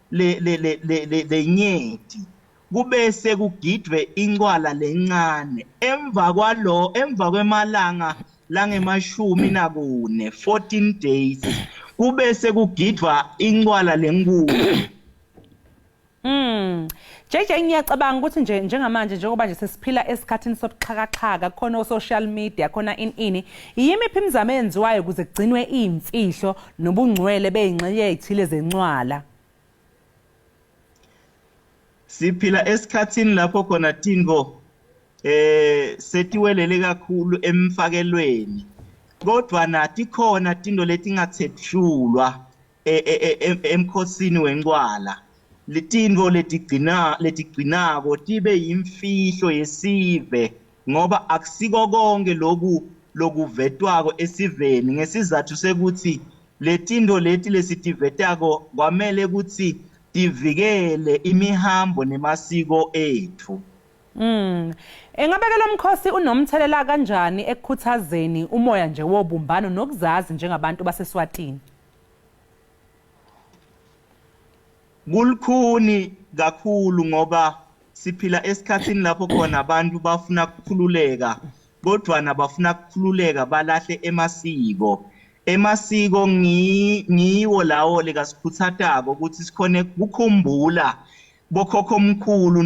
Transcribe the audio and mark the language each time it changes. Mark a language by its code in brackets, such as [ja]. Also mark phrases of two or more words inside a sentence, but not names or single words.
[ss] lenyeti kubese kugidwe incwala lencane emva kwemalanga langemashumi nakune 14 days kubese kugidwa incwala lenkulu. [zu] JJ ngiyacabanga ukuthi njengamanje njengoba nje sesiphila esikhathini sobuxhakaxhaka khona o- [en] social media [zu] khona ini yimiphi imizamo eyenziwayo ukuze kugcinwe iy'mfihlo nobungcwele bey'ngxenye ey'thile zencwala? [ss] Siphila esikhathini lapho khona tintfo setiwelele kakhulu emfakelweni kodwa nathi khona tintfo letingatsetshulwa emkhosini wencwala letintfo letigcinako tibe yimfihlo yesive ngoba akusiko konke lokuvetwako esiveni ngesizathu sekuthi letintfo leti lesitivetako kwamele ukuthi tivikele imihambo nemasiko ethu. [zu] Engabe ke lo mkhosi unomthelela kanjani ekukhuthazeni umoya nje wobumbano nokuzazi njengabantu baseSwatini? [ss] Kulukhuni kakhulu ngoba siphila esikhathini lapho khona abantu bafuna ukukhululeka kodwa nabafuna ukukhululeka balahle emasiko ngiwo lawo lekasikhuthatako ukuthi sikhone ukukhumbula bokhokho omkhulu